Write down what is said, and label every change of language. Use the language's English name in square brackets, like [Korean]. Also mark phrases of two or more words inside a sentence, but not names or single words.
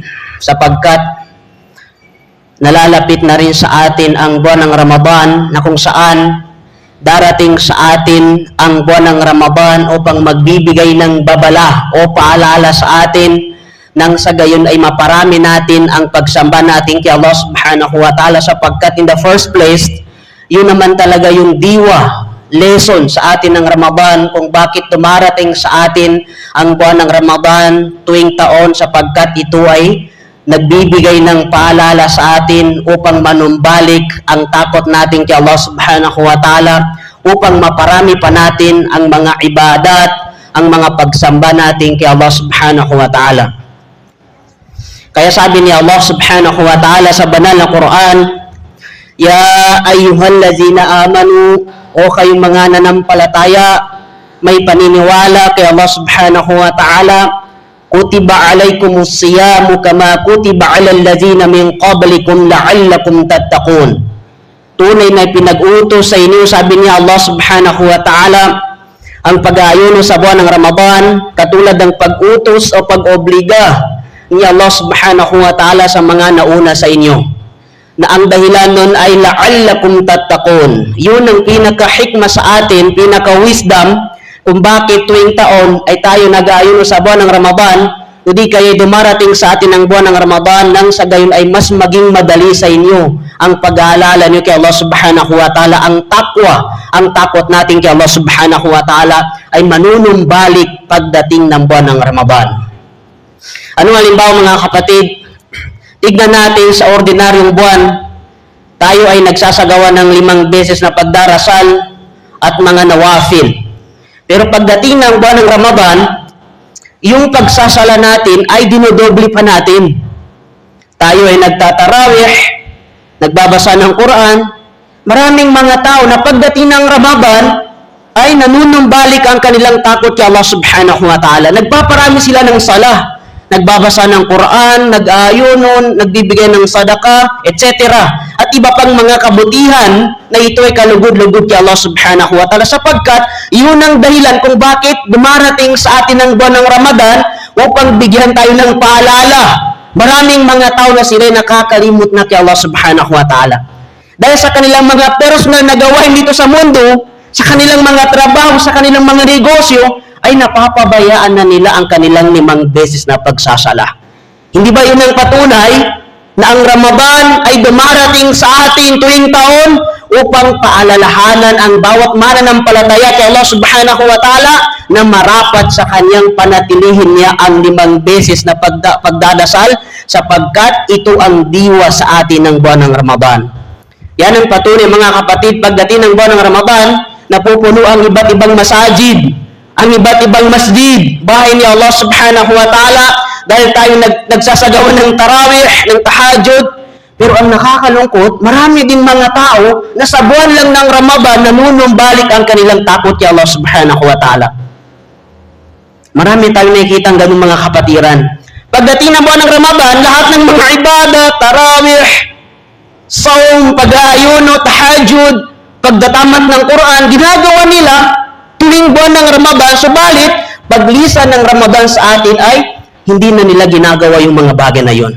[Filipino] Sapagkat nalalapit na rin sa atin ang buwan ng Ramadan na kung saan darating sa atin ang buwan ng Ramadan upang magbibigay ng babala o paalala sa atin nang sa gayon ay maparami natin ang pagsamba natin kay Allah [Arabic] سبحانه وتعالى [Filipino] sapagkat in [English] the first place, [Filipino] yun naman talaga yung diwa, lesson sa atin ng Ramadan kung bakit dumarating sa atin ang buwan ng Ramadan tuwing taon sapagkat ito ay nagbibigay ng paalala sa atin upang manumbalik ang takot natin kay Allah [Arabic] سبحانه وتعالى [Filipino] upang maparami pa natin ang mga ibadat, ang mga pagsamba natin kay Allah [Arabic] سبحانه وتعالى. [Filipino] Kaya sabi ni Allah [Arabic] سبحانه وتعالى [Filipino] sa banal na Quran, [Arabic] يا أيها الذين آمنوا, [Filipino] o kayong mga nanampalataya, may paniniwala kay Allah [Arabic] سبحانه وتعالى, كتب عليكم الصيام كما كتب على الذين من قبلكم لعلكم تتقون. [Filipino] Tunay na pinag-utos sa inyo, sabi niya Allah [Arabic] سبحانه وتعالى, [Filipino] ang pag-aayuno sa buwan ng Ramadan katulad ng pag-utos o pag-obliga ni Allah [Arabic] سبحانه وتعالى [Filipino] sa mga nauna sa inyo, na ang dahilan nun ay [Arabic] لعلكم تتقون. [Filipino] Yun ang pinaka-hikma sa atin, pinaka-wisdom kung bakit tuwing taon ay tayo nag-aayuno sa buwan ng Ramadan, kundi kayo dumarating sa atin ang buwan ng Ramadan nang sa gayon ay mas maging madali sa inyo ang pag-aalala niyo kay Allah [Arabic] سبحانه وتعالى, [Filipino] ang takwa, ang takot natin kay Allah [Arabic] سبحانه وتعالى [Filipino] ay manunumbalik pagdating ng buwan ng Ramadan. Ano halimbawa, mga kapatid? Tignan natin sa ordinaryong buwan, tayo ay nagsasagawa ng 5 beses na pagdarasal at mga nawafil. Pero pagdating ng buwan ng Ramadan, yung pagsasala natin ay dinodoble pa natin. Tayo ay nagtatarawih, nagbabasa ng Quran. Maraming mga tao na pagdating ng Ramadan ay nanunumbalik ang kanilang takot kay Allah [Arabic] سبحانه وتعالى. [Filipino] Nagpaparami sila ng salah, nagbabasa ng Quran, nag-aayunon, nagbibigay ng sadaka, etc. At iba pang mga kabutihan na ito ay kalugod-lugod kay Allah [Arabic] سبحانه وتعالى [Filipino] sapagkat yun ang dahilan kung bakit dumarating sa atin ang buwan ng Ramadan upang bigyan tayo ng paalala. Maraming mga tao na sila nakakalimot na kay Allah [Arabic] سبحانه وتعالى. [Filipino] Dahil sa kanilang mga personal na gawain dito sa mundo, sa kanilang mga trabaho, sa kanilang mga negosyo, ay napapabayaan na nila ang kanilang 5 beses na pagsasala. Hindi ba yun ang patunay na ang Ramadan ay dumarating sa atin tuwing taon upang paalalahanan ang bawat mananampalataya kay Allah [Arabic] سبحانه وتعالى [Filipino] na marapat sa kanyang panatilihin niya ang 5 beses na pagdadasal sapagkat ito ang diwa sa atin ng buwan ng Ramadan. Yan ang patunay, mga kapatid, pagdating ng buwan ng Ramadan, napupuno ang iba't ibang masajid, ang iba't ibang masjid, bahay ni Allah [Arabic] سبحانه وتعالى, [Filipino] dahil tayo nagsasagawa ng tarawih, ng tahajjud. Pero ang nakakalungkot, marami din mga tao na sa buwan lang ng Ramadan nanunumbalik ang kanilang takot kay Allah [Arabic] سبحانه وتعالى. [Filipino] Marami tayong nakikita ang ganung mga kapatiran. Pagdating ng buwan ng Ramadan, lahat ng mga ibadah, tarawih, saum, pag-aayuno, tahajjud, pagdatamat ng Quran, ginagawa nila tuwing buwan ng Ramadan, subalit paglisan ng Ramadan sa atin ay hindi na nila ginagawa yung mga bagay na yun.